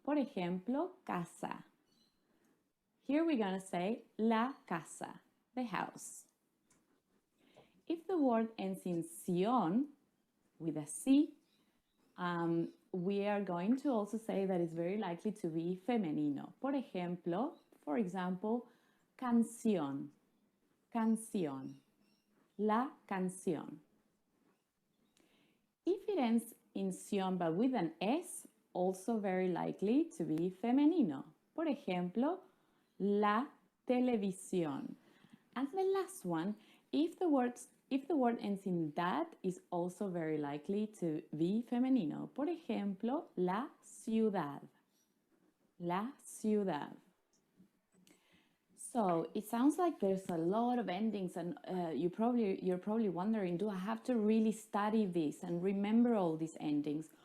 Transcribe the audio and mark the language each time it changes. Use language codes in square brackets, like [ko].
[es] Por ejemplo, casa. [en] Here we're going to say la casa, the house. If the word ends in sion, with a C, we are going to also say that it's very likely to be femenino. [es] Por example, canción, canción, la canción. [en] If it ends in sion but with an S, also very likely to be femenino. [es] Por ejemplo, la televisión. [en] And the last one, if the word ends in that, is also very likely to be femenino. [es] Por ejemplo, la ciudad. La ciudad. [en] So it sounds like there's a lot of endings, and you're probably wondering, do I have to really study this and remember all these endings?